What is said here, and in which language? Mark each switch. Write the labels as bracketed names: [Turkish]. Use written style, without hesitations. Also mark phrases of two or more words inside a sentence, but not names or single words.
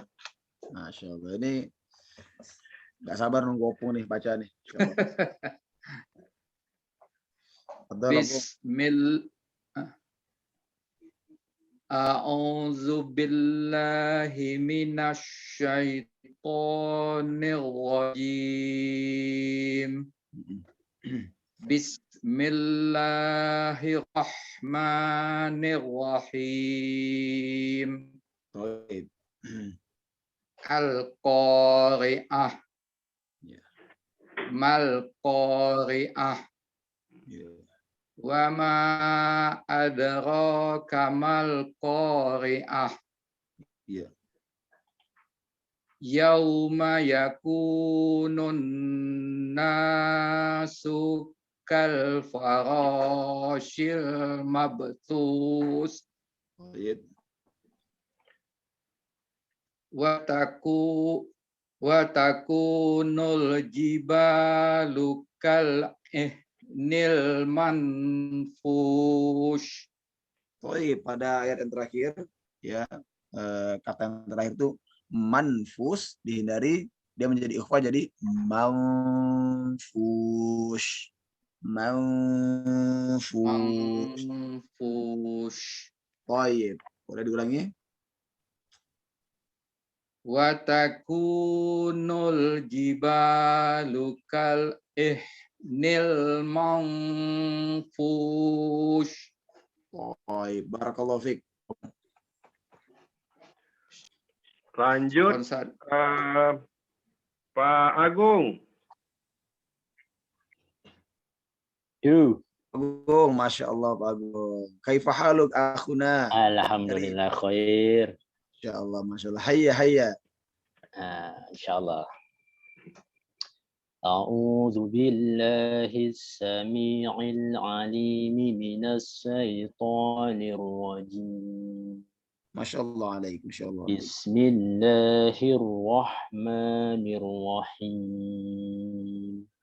[Arabic] ما شاء الله. [Indonesian] Ini nggak sabar nunggu Opung nih baca nih. [Arabic] إن شاء الله. تفضل، Opung. بسم الله. أعوذ بالله من الشيطان الرجيم. بسم الله الرحمن الرحيم. [Indonesian] Baik. [Arabic] القارعة. [Indonesian] Ya. [Arabic] ما القارعة. [Indonesian] Ya. [Arabic] وما أدراك ما القارعة. [Indonesian] Ya. [Arabic] يوم يكون الناس كالفراش المبثوث [Indonesian] Baik. [Arabic] وتكون الجبال كالعهن المنفوش. [Indonesian] Baik, pada ayat yang terakhir ya, kata yang terakhir itu manfus, dihindari dia menjadi ikhfa jadi manfush. [Arabic] منفوش. منفوش. [Indonesian] Baik. Boleh diulangi? [Arabic] وتكون الجبال كالعهن المنفوش. Baik، بارك الله فيك. [Indonesian] Lanjut Pak Agung. [Arabic] Agung, Masya Allah Pak Agung. كيف حالك أخونا? الحمد لله خير. ما شاء الله، ما شاء الله. حيّ، حيّ. إن شاء الله. أعوذ بالله السميع العليم من الشيطان الرجيم. ما شاء الله عليك، ما شاء الله. بسم الله الرحمن الرحيم.